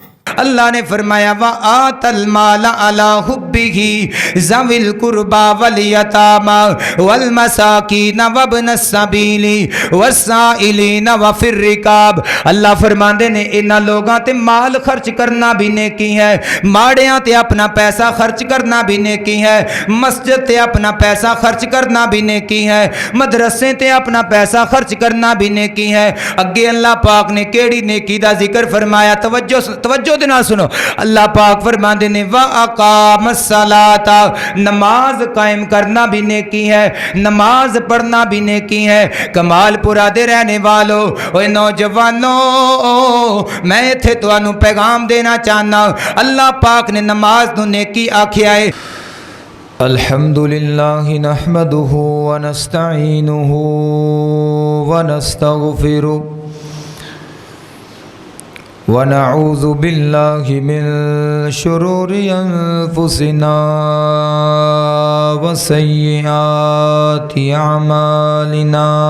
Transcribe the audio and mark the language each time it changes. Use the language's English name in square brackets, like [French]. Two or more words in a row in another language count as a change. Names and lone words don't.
[Punjabi] اللہ نے فرمایا [Arabic] وآتى المال على حبه ذوي القربى واليتامى والمساكين وابن السبيل والسائلين وفي الرقاب. [Punjabi] اللہ فرماندے نے ایہناں لوکاں تے مال خرچ کرنا وی نیکی ہے، ماڑیاں تے اپنا پیسہ خرچ کرنا وی نیکی ہے، مسجد تے اپنا پیسہ خرچ کرنا وی نیکی ہے، مدرسے تے اپنا پیسہ خرچ کرنا وی نیکی ہے. اگے اللہ پاک نے کیہڑی نیکی دا ذکر فرمایا، توجہ دے نال سنو. اللہ پاک فرماتے نے [Arabic] وأقام الصلاة, [Punjabi] نماز قائم کرنا وی نیکی ہے، نماز پڑھنا وی نیکی ہے. کمالپورہ دے رہن والیو، اوئے نوجوانو، میں ایتھے تہانوں پیغام دینا چاہنا، اللہ پاک نے نماز نوں نیکی آکھیا ہے. [Arabic] الحمد لله نحمده ونستعينه ونستغفره ونعوذ بالله من شرور أنفسنا وسيئات أعمالنا.